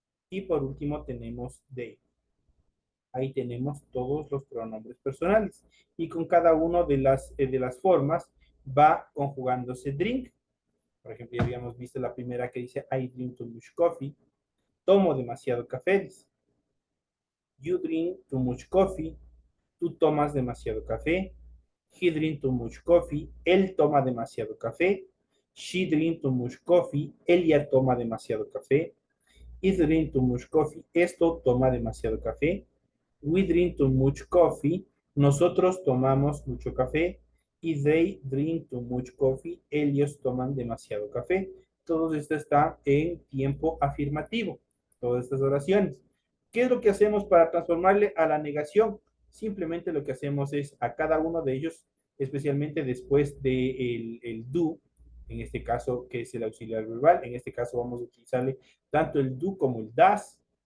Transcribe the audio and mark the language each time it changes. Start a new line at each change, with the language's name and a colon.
Spanish: Y por último tenemos they. Ahí tenemos todos los pronombres personales. Y con cada una de las formas va conjugándose drink. Por ejemplo, ya habíamos visto la primera que dice
English: I drink too much coffee.
Spanish: Tomo demasiado café.
English: You drink too much coffee.
Spanish: Tú tomas demasiado café.
English: He drink too much coffee.
Spanish: Él toma demasiado café.
English: She drink too much coffee.
Spanish: Ella toma demasiado café.
English: It drink too much coffee.
Spanish: Esto toma demasiado café.
English: We drink too much coffee.
Spanish: Nosotros tomamos mucho café. Y
English: they drink too much coffee.
Spanish: Ellos toman demasiado café. Todo esto está en tiempo afirmativo. Todas estas oraciones. ¿Qué es lo que hacemos para transformarle a la negación? Simplemente lo que hacemos es a cada uno de ellos, especialmente después de el do, en este caso que es el auxiliar verbal, en este caso vamos a utilizarle tanto el do como el das.